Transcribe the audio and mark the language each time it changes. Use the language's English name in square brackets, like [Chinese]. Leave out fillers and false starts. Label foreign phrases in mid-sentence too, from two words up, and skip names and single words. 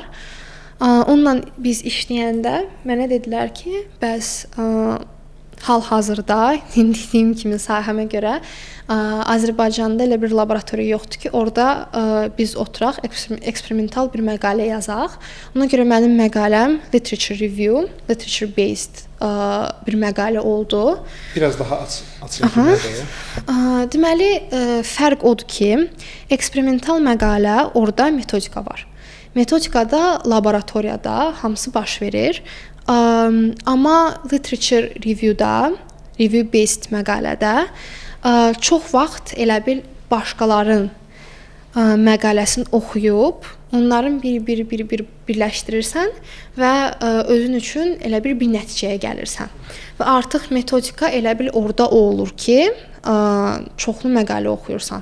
[Azerbaijani] Onunla biz işləyəndə mənə dedilər ki, bəs hal-hazırda dediyim kimi sahəmə görə Azərbaycanda elə bir laboratoriya yoxdur ki, orada biz oturaq, eksperimental bir məqalə yazaq. Ona görə mənim məqaləm [English] literature review, literature based [Azerbaijani] bir məqalə oldu. Biraz daha açıq nədir? Deməli, fərq odur ki, eksperimental məqalə orada metodika var. Metodikada laboratoriyada hamısı baş verir. Amma [English] literature review-da, review based [Azerbaijani] məqalədə çox vaxt elə bil başqalarının məqaləsini oxuyub, onların bir birləşdirirsən və özün üçün elə bir nəticəyə gəlirsən. Və artıq metodika elə bil orada o olur ki, çoxlu məqalə oxuyursan.